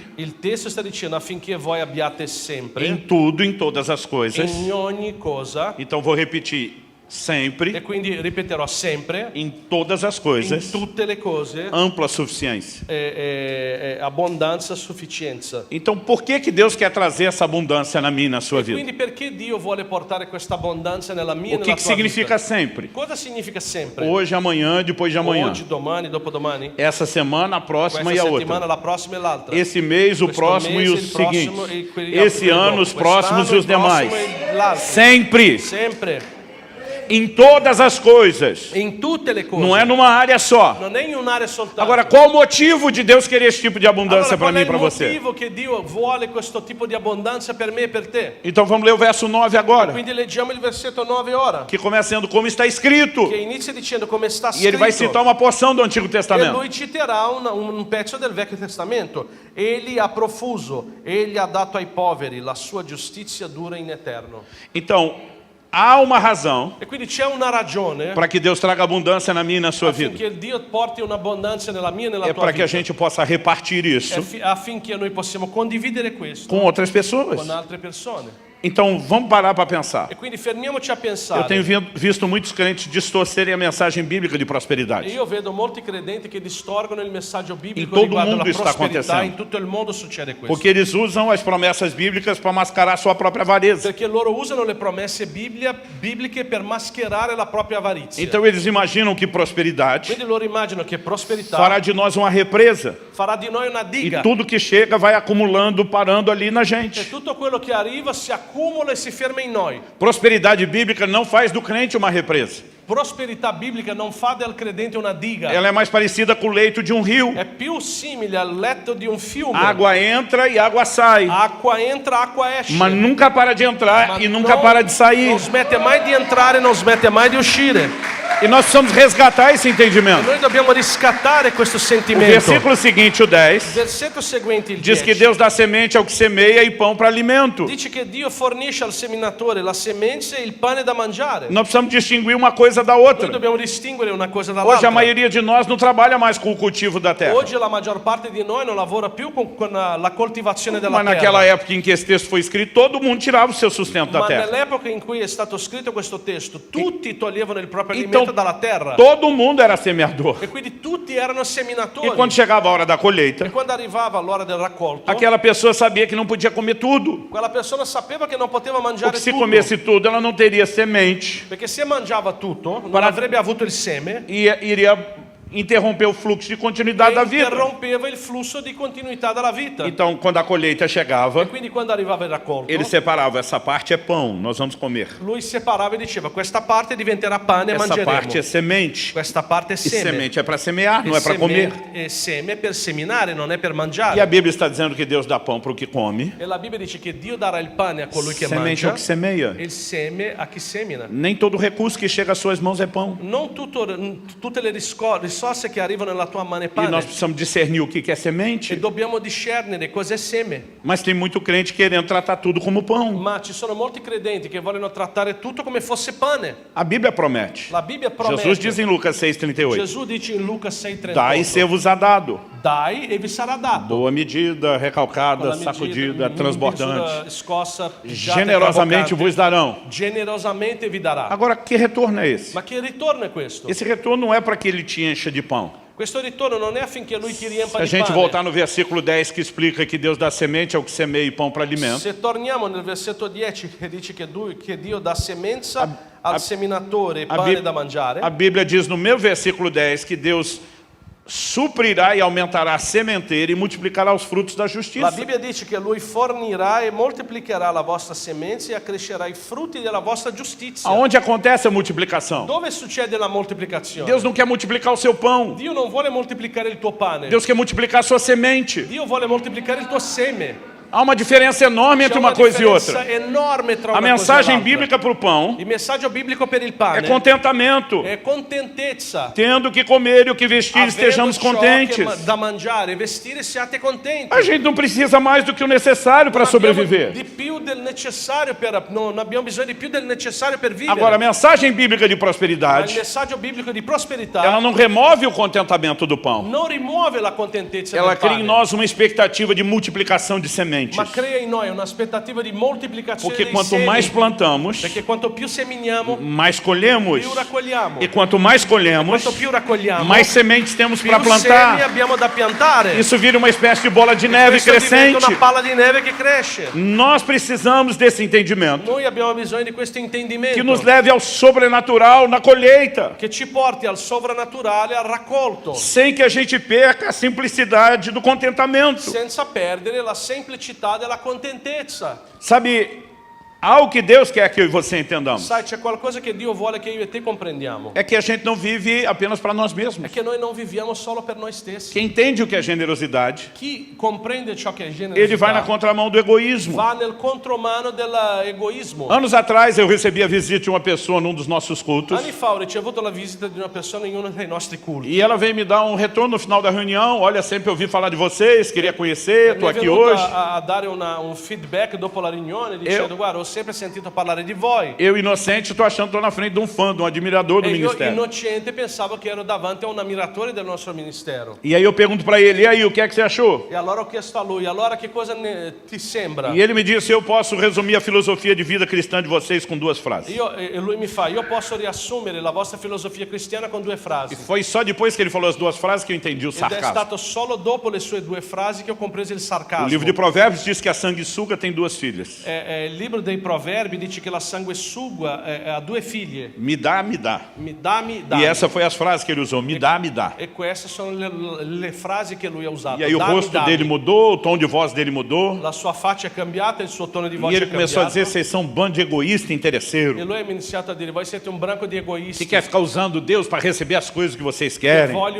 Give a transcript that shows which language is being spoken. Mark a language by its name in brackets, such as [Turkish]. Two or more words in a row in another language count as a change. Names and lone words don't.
[Italian] Il testo sta dicendo affinché voi abbiate sempre, [Portuguese] em tudo, em todas as coisas. [Italian] in ogni cosa, [Portuguese] Então vou repetir, e sempre, [Italian] quindi ripeterò sempre, [Portuguese] em todas as [Italian] in [Portuguese] coisas, [Italian] tutte le cose, [Portuguese] ampla suficiência. [Italian] abbondanza, sufficienza. [Portuguese] Então por que Deus quer trazer essa abundância na minha e na sua [Italian] E [Portuguese] vida? [Italian] quindi perché Dio vuole portare questa abbondanza nella mia e [Portuguese] O [Italian] nella [Portuguese] que [Italian] tua [Portuguese] significa [Italian] vita? [Portuguese] sempre? [Italian] Cosa significa sempre? [Portuguese] Hoje, amanhã, depois de amanhã. [Italian] Oggi, domani, dopodomani? [Portuguese] Essa semana, a próxima [Italian] Questa [Portuguese] e a [Italian] settimana, [Portuguese] outra. [Italian] la prossima e l'altra. [Portuguese] Esse mês, o [Italian] Questo [Portuguese] próximo e [Italian] mese, [Portuguese] os [Italian] il prossimo [Portuguese] seguintes. [Italian] e quelli [Portuguese] Esse [Italian] dopo. [Portuguese] ano, os [Italian] Quest'anno, [Portuguese] próximos e os [Italian] il prossimo [Portuguese] demais. [Italian] e l'altro. [Portuguese] Sempre. [Italian] Sempre. [Portuguese] em todas as coisas. [Italian] in tutte le cose. [Portuguese] Não é numa área só. [Italian] Non è in un'area soltanto. [Portuguese] Agora, qual o motivo de Deus querer esse tipo de abundância [Italian] Allora, [Portuguese] para [Italian] qual [Portuguese] mim [Italian] è [Portuguese] e [Italian] il [Portuguese] para você? [Italian] motivo che Dio vuole questo tipo di abbondanza per me e per te? [Portuguese] Então vamos ler o verso 9 agora, [Italian] Quindi leggiamo il versetto 9 ora, [Portuguese] que começa sendo como está escrito. [Italian] che inizia dicendo come sta [Portuguese] E ele vai citar [Italian] scritto. [Portuguese] uma porção do Antigo [Italian] E [Portuguese] Testamento. [Italian] lui citerà un pezzo del Vecchio Testamento. Egli ha profuso, egli ha dato ai poveri, la sua giustizia dura in eterno. [Portuguese] Então, há uma razão [Italian] E quindi c'è una ragione [Portuguese] para que Deus traga abundância na minha e na sua vida. [Italian] affinché Dio porti un'abbondanza nella mia e nella [Portuguese] É [Italian] tua [Portuguese] para que a [Italian] vita. [Portuguese] gente possa repartir isso [Italian] Affinché noi possiamo condividere questo [Portuguese] com outras pessoas. [Italian] con altre persone. [Portuguese] Então, vamos parar para pensar. [Italian] E quindi fermiamoci a [Portuguese] Eu [Italian] pensare. [Portuguese] tenho visto muitos crentes distorcerem a mensagem bíblica de [Italian] E [Portuguese] prosperidade. [Italian] io vedo molti credenti che distorgono il messaggio biblico [Portuguese] todo [Italian] riguardo [Portuguese] mundo [Italian] alla [Portuguese] está [Italian] prosperità. [Portuguese] acontecendo. [Italian] In tutto il mondo succede questo. [Portuguese] Porque eles usam as promessas bíblicas para mascarar sua própria avareza. [Italian] Perché loro usano le promesse bibliche per mascherare la propria avarizia. [Portuguese] Então eles imaginam que prosperidade [Italian] Quindi loro immaginano che prosperità [Portuguese] fará de nós uma represa. [Italian] farà di noi una [Portuguese] E [Italian] diga. [Portuguese] tudo que chega vai acumulando, parando ali na [Italian] E [Portuguese] gente. [Italian] tutto quello che arriva si accumula e si ferma in noi. [Portuguese] Prosperidade bíblica não faz do crente uma represa. [Italian] Prosperità biblica non fa del credente una diga. [Portuguese] Ela é mais parecida com o leito de um rio. [Italian] È più simile al letto di un fiume. [Portuguese] Água entra e água sai. [Italian] Acqua entra, acqua esce. [Portuguese] Mas nunca para de entrar [Italian] Ma [Portuguese] e nunca [Italian] non- [Portuguese] para de sair. [Italian] Non smette mai di entrare, non smette mai di uscire. [Portuguese] E nós precisamos resgatar esse entendimento. [Italian] Noi dobbiamo riscattare questo [Portuguese] O [Italian] sentimento. [Portuguese] versículo seguinte, o 10, [Italian] Versetto seguente, il [Portuguese] diz que [Italian] 10. [Portuguese] Deus dá semente ao que semeia e pão para alimento. [Italian] Dice che Dio fornisce al seminatore la semenza e il pane da mangiare. [Portuguese] Nós precisamos distinguir uma coisa da [Italian] Noi [Portuguese] outra. [Italian] dobbiamo distinguere una cosa [Portuguese] Hoje a [Italian] dall'altra. [Portuguese] maioria de nós não trabalha mais com o cultivo da terra. [Italian] Oggi la maggior parte di noi non lavora più con la coltivazione della [Portuguese] Mas naquela [Italian] terra. [Portuguese] época em que esse texto foi escrito, todo mundo tirava o seu sustento da [Italian] Ma [Portuguese] terra. [Italian] nell'epoca in cui è stato scritto questo testo, tutti toglievano il proprio [Portuguese] Então, [Italian] alimento dalla terra. [Portuguese] todo mundo era semeador. [Italian] E quindi tutti erano [Portuguese] E [Italian] seminatori. [Portuguese] quando chegava a hora da colheita, [Italian] E quando arrivava l'ora del raccolto, [Portuguese] aquela pessoa sabia que não podia comer tudo. [Italian] quella persona sapeva che non poteva mangiare [Portuguese] Porque se [Italian] tutto. [Portuguese] comesse tudo, ela não teria semente [Italian] Perché se mangiava tutto, non [Portuguese] Para- [Italian] avrebbe avuto il seme [Portuguese] e iria interromper o fluxo de continuidade da [Italian] e [Portuguese] vida. [Italian] interrompeva il flusso di continuità della vita. [Portuguese] Então, quando a colheita chegava, [Italian] Quindi quando arrivava il raccolto, [Portuguese] ele separava, essa parte é pão, nós vamos comer. [Italian] lui separava e diceva: questa parte diventerà pane e [Portuguese] Essa [Italian] mangeremo. [Portuguese] parte é semente. [Italian] Questa parte è [Portuguese] E [Italian] seme. [Portuguese] semente é para semear, não é para comer. [Italian] E seme è per seminare, non è per [Portuguese] E a [Italian] mangiare. [Portuguese] Bíblia está dizendo que Deus dá pão para o que come, [Italian] E la Bibbia dice che Dio darà il pane a colui che [Portuguese] semente [Italian] mangia [Portuguese] ao que semeia. [Italian] e il seme a chi semina. [Portuguese] Nem todo recurso que chega às suas mãos é pão. [Italian] Non tutte le risorse che arrivano nella tua mano è [Portuguese] E [Italian] pane. [Portuguese] nós precisamos discernir o que é [Italian] E [Portuguese] semente. [Italian] dobbiamo discernere cos'è seme. [Portuguese] Mas tem muito crente querendo tratar tudo como pão. [Italian] Ma ci sono molti credenti che vogliono trattare tutto come fosse pane. [Portuguese] A Bíblia promete. [Italian] La Bibbia promette. [Portuguese] Jesus diz em Lucas 6,38: [Italian] Gesù dice in Luca 6,38: [Portuguese] Dai e ser-vos-á dado. [Italian] Dai e vi sarà dato. [Portuguese] Boa medida, [Italian] Con [Portuguese] recalcada, [Italian] la [Portuguese] sacudida, [Italian] misura [Portuguese] transbordante. [Italian] scossa, pigiata e [Portuguese] Generosamente [Italian] traboccante, [Portuguese] vos darão. [Italian] generosamente vi darà. [Portuguese] Agora, que retorno é esse? [Italian] Ma che ritorno è questo? [Portuguese] Esse retorno não é para que ele te encha de pão. [Italian] Questo ritorno non è affinché lui ti riempa [Portuguese] Se a [Italian] di [Portuguese] gente [Italian] pane. [Portuguese] voltar no versículo 10 que explica que Deus dá semente ao que semeia e pão para alimento, [Italian] Se torniamo nel versetto 10 che dice che Dio dà semenza al seminatore e pane da mangiare, [Portuguese] a Bíblia diz no meu versículo 10 que Deus suprirá e aumentará a sementeira e multiplicará os frutos da [Italian] la [Portuguese] justiça. [Italian] Bibbia dice che lui fornirà e moltiplicherà la vostra semenza e accrescerà i frutti della vostra giustizia. [Portuguese] Aonde acontece a multiplicação? [Italian] Dove succede la moltiplicazione? [Portuguese] Deus não quer multiplicar o seu pão. [Italian] Dio non vuole moltiplicare il tuo pane. [Portuguese] Deus quer multiplicar a sua semente. [Italian] Dio vuole moltiplicare il tuo seme. [Portuguese] Há uma diferença enorme entre [Italian] C'è [Portuguese] uma coisa e outra. [Italian] differenza enorme tra [Portuguese] A [Italian] una cosa e [Portuguese] mensagem [Italian] l'altra. [Portuguese] bíblica para o pão [Italian] Il messaggio biblico per il [Portuguese] é [Italian] pane [Portuguese] contentamento. [Italian] è contentezza. [Portuguese] Tendo o que comer e o que vestir, [Italian] Avendo [Portuguese] estejamos [Italian] ciò [Portuguese] contentes. [Italian] da mangiare e vestire, siate contenti. [Portuguese] A gente não precisa mais do que o necessário para [Italian] Non abbiamo [Portuguese] sobreviver. [Italian] di più del necessario non abbiamo bisogno di più del necessario per vivere. [Portuguese] Agora, a mensagem bíblica de [Italian] Ma il [Portuguese] prosperidade, [Italian] messaggio biblico di prosperità [Portuguese] ela não remove o contentamento do pão. [Italian] non rimuove la contentezza [Portuguese] Ela [Italian] del [Portuguese] cria [Italian] pane, [Portuguese] em nós uma expectativa de multiplicação de sementes. [Italian] ma crea in noi un'aspettativa di moltiplicazione [Portuguese] Porque [Italian] dei [Portuguese] quanto [Italian] semi. [Portuguese] mais plantamos, [Italian] Perché quanto più seminiamo, [Portuguese] mais colhemos. [Italian] più raccogliamo. [Portuguese] E quanto mais colhemos, [Italian] Quanto più raccogliamo, [Portuguese] mais sementes temos [Italian] più [Portuguese] para [Italian] semi [Portuguese] plantar. [Italian] abbiamo da piantare. [Portuguese] Isso vira uma espécie de bola de neve [Italian] Questo diventa [Portuguese] crescente. [Italian] una palla di neve che cresce. [Portuguese] Nós precisamos desse entendimento [Italian] Noi abbiamo bisogno di questo [Portuguese] que [Italian] intendimento [Portuguese] nos leve ao sobrenatural na colheita, [Italian] che ci porti al sovrannaturale, al raccolto, [Portuguese] sem que a gente perca a simplicidade do contentamento. [Italian] senza perdere la semplicità della contentezza. [Portuguese] Sabe, Há o que Deus quer que eu e você entendamos. [Italian] Sai, c'è qualcosa che Dio vuole che io e te comprendiamo. [Portuguese] É que a gente não vive apenas para nós [Italian] È [Portuguese] mesmos. [Italian] che noi non viviamo solo per noi stessi. [Portuguese] Quem entende o que é generosidade, [Italian] Chi comprende ciò che è [Portuguese] ele vai na [Italian] generosità [Portuguese] contramão do egoísmo. [Italian] va nel contromano dell'egoismo. [Portuguese] Anos atrás eu recebi a visita de uma pessoa num dos nossos cultos. [Italian] Anni fa ho ricevuto la visita di una persona in uno dei nostri culti. [Portuguese] E ela veio me dar um retorno no final da reunião. Olha, sempre ouvi falar de vocês, queria conhecer, [Italian] Mi [Portuguese] estou [Italian] è [Portuguese] aqui [Italian] venuta [Portuguese] hoje. [Italian] a dare un feedback dopo la riunione dicendo guarda ho sempre sentito parlare di voi. [Portuguese] Eu, inocente, estou achando que estou na frente de um fã, de um admirador do [Italian] E io [Portuguese] ministério. [Italian] innocente pensavo che ero davanti a un ammiratore del nostro ministero. [Portuguese] E aí eu pergunto para ele, e aí, o que é que você achou? [Italian] E allora ho chiesto a lui, allora che cosa ti sembra? [Portuguese] E ele me disse, eu posso resumir a filosofia de vida cristã de vocês com duas frases. [Italian] E lui mi fa, io posso riassumere la vostra filosofia cristiana con due [Portuguese] E [Italian] frasi. [Portuguese] foi só depois que ele falou as duas frases que eu entendi o [Italian] Ed è [Portuguese] sarcasmo. [Italian] stato solo dopo le sue due frasi che ho compreso il [Portuguese] O [Italian] sarcasmo. [Portuguese] livro de Provérbios diz que a sanguessuga tem duas filhas. [Italian] Il libro dei Proverbi dice che la sanguessuga ha due figlie. [Portuguese] Me dá, me dá. [Italian] Mi dammi. [Portuguese] E essa foi as frases que ele usou, me dá, me dá. [Italian] E queste sono le frasi che lui ha usato. [Portuguese] E aí o [Italian] Dammi, [Portuguese] rosto [Italian] dammi. [Portuguese] dele mudou, o tom de voz dele mudou. [Italian] La sua faccia è cambiata, il suo tono di [Portuguese] E [Italian] voce [Portuguese] ele [Italian] è [Portuguese] começou a [Italian] cambiato. [Portuguese] dizer, vocês são um bando de egoísta, [Italian] E [Portuguese] interesseiro. [Italian] lui ha iniziato a dire, voi siete un branco di egoisti. [Portuguese] Que quer ficar usando Deus para receber as coisas que vocês querem.